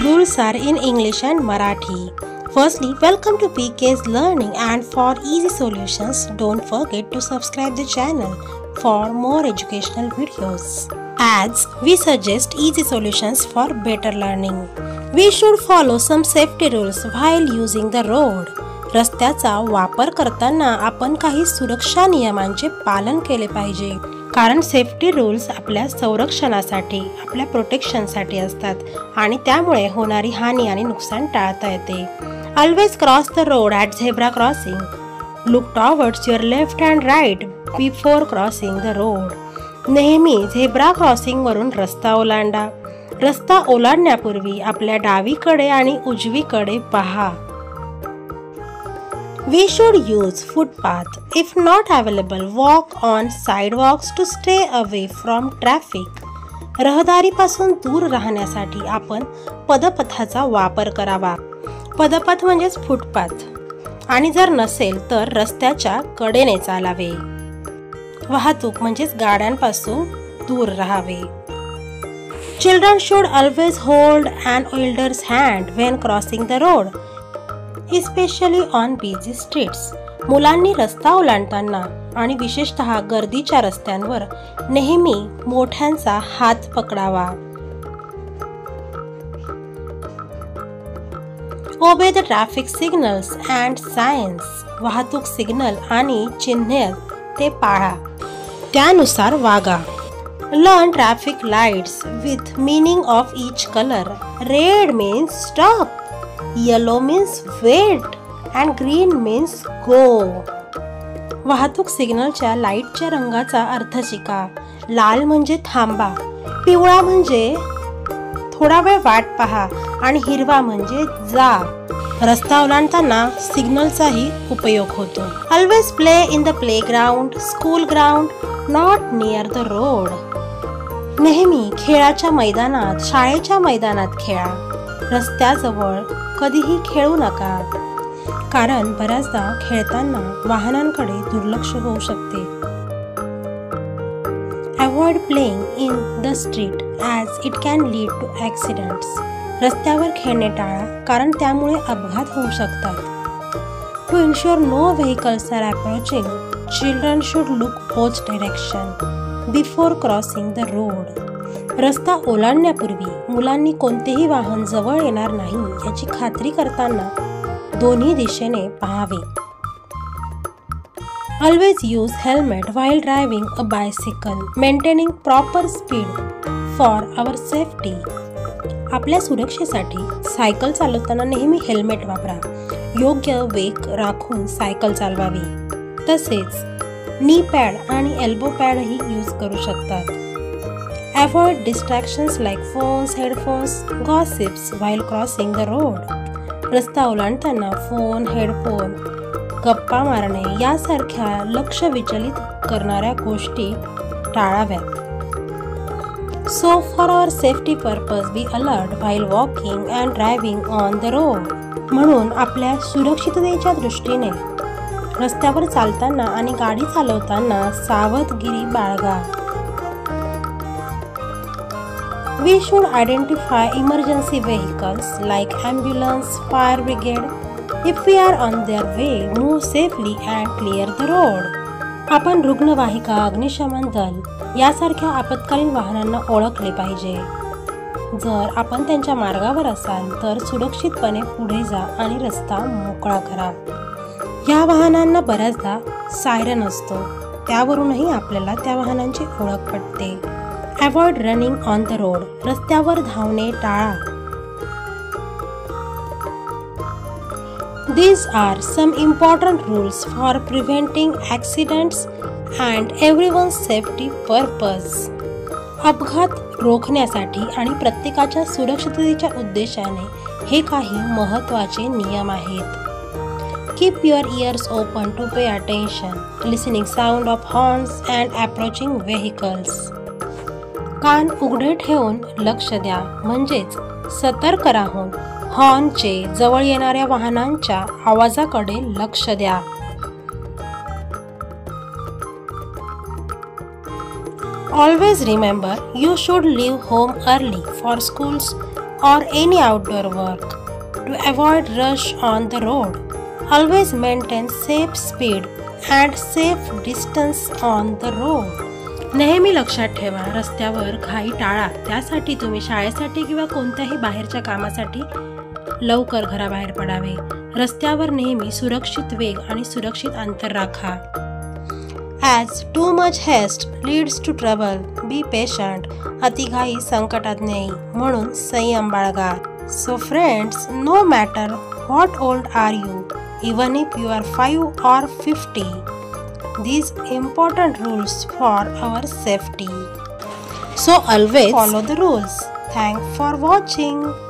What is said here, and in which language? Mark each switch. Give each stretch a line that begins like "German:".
English: Rules are in English and Marathi. Firstly, welcome to PK's Learning, and for easy solutions, don't forget to subscribe the channel for more educational videos. As we suggest easy solutions for better learning. We should follow some safety rules while using the road.
Marathi: रस्त्याचा वापर करताना आपण काही सुरक्षा नियमांचे पालन केले पाहिजे, कारण
English: safety rules
Marathi: आपल्या संरक्षणासाठी, आपल्या प्रोटेक्शनसाठी असतात आणि त्यामुळे होणारी हानी आणि नुकसान टाळता येते.
English: Always cross the road at zebra crossing. Look towards your left and right before crossing the road.
Marathi: नेहमी झेब्रा क्रॉसिंग वरून रस्ता ओलांडा. रस्ता ओलांडण्यापूर्वी आपल्या डावीकडे आणि उजवीकडे पहा.
English: We should use footpath. If not available, walk on sidewalks to stay away from traffic.
Marathi: रहदारीपासून दूर राहण्यासाठी आपण पदपथाचा वापर करावा. पदपथ म्हणजेच फुटपाथ. आणि जर नसेल तर रस्त्याच्या कडेने चालावे. वाहतूक म्हणजेच गाड्यांपासून दूर राहावे.
English: Children should always hold an elder's hand when crossing the road. Especially on busy streets.
Marathi: मुलांनी रस्ता ओलांडताना आणि विशेषतः गर्दीच्या रस्त्यांवर नेहमी मोठ्यांचा हात पकडावा.
English: Obey the traffic signals and signs.
Marathi: वाहतूक सिग्नल आणि चिन्हे ते पाळा, त्यानुसार वागा.
English: Learn traffic lights with meaning of each color. Red means stop. Yellow means wait and green means go.
Marathi: वाहतूक सिग्नलच्या लाईटच्या रंगाचा अर्थ शिका. लाल म्हणजे थांबा, पिवळा म्हणजे थोडा वेळ वाट पहा आणि हिरवा म्हणजे जा. रस्ता ओलांडताना सिग्नलचाही उपयोग होतो.
English: Always play in the playground, school ground, not near the road.
Marathi: नेहमी खेळाच्या मैदानात, शाळेच्या मैदानात खेळा. रस्त्याजवळ कधीही खेळू नका, कारण बऱ्याचदा खेळताना वाहनांकडे दुर्लक्ष होऊ शकते.
English: Avoid playing in the street as it can lead to accidents.
Marathi: रस्त्यावर खेळणे टाळा, कारण त्यामुळे अपघात होऊ शकतात.
English: To ensure no vehicles are approaching, children should look both direction before crossing the road.
Marathi: रस्ता ओलांडण्यापूर्वी मुलांनी कोणतेही वाहन जवळ येणार नाही याची खात्री करताना दोन्ही दिशेने पाहावे.
English: Always use helmet while driving a bicycle. Maintaining proper speed for our safety.
Marathi: आपल्या सुरक्षेसाठी सायकल चालवताना नेहमी हेल्मेट वापरा. योग्य वेग राखून सायकल चालवावी. तसेच नी पॅड आणि एल्बो पॅडही यूज करू शकतात.
English: Avoid distractions like phones, headphones, gossips while crossing the road.
Marathi: रस्ता ओलांडताना फोन, हेडफोन, गप्पा मारणे यासारख्या लक्ष विचलित करणाऱ्या गोष्टी टाळाव्यात.
English: So for our safety purpose, be alert while walking and driving on the road.
Marathi: म्हणून आपल्या सुरक्षिततेच्या दृष्टीने रस्त्यावर चालताना आणि गाडी चालवताना सावधगिरी बाळगा.
English: We should identify emergency vehicles like ambulance, fire brigade. If we are on their way, move safely and clear the road.
Marathi: आपण रुग्णवाहिका, अग्निशमन दल यासारख्या आपत्कालीन वाहनांना ओळखले पाहिजे. जर आपण त्यांच्या मार्गावर असाल तर सुरक्षितपणे पुढे जा आणि रस्ता मोकळा करा. या वाहनांना बऱ्याचदा सायरन असतो, त्यावरूनही आपल्याला त्या वाहनांची ओळख पडते.
English: Avoid running on the road.
Marathi: रस्त्यावर धावणे टाळा.
English: These are some important rules for preventing accidents and everyone's safety purpose.
Marathi: अपघात रोखण्यासाठी आणि प्रत्येकाच्या सुरक्षिततेच्या उद्देशाने हे काही महत्त्वाचे नियम आहेत.
English: Keep your ears open to pay attention, listening sound of horns and approaching vehicles.
Marathi: कान उघडे ठेवून लक्ष द्या, म्हणजेच सतर्क राहून हॉर्नचे जवळ येणाऱ्या वाहनांच्या आवाजाकडे लक्ष द्या.
English: Always remember, you should leave home early for schools or any outdoor work to avoid rush on the road. Always maintain safe speed and safe distance on the road.
Marathi: नेहमी लक्षात ठेवा, रस्त्यावर घाई टाळा. त्यासाठी तुम्ही शाळेसाठी किंवा कोणत्याही बाहेरच्या कामासाठी लवकर घराबाहेर पडावे. रस्त्यावर नेहमी सुरक्षित वेग आणि सुरक्षित अंतर राखा.
English: As too much haste leads to trouble, be patient.
Marathi: अतिघाई संकटात नेई, म्हणून संयम बाळगा.
English: So friends, no matter what old are you, even if you are 5 or 50, these important rules for our safety. So always follow the rules. Thanks for watching.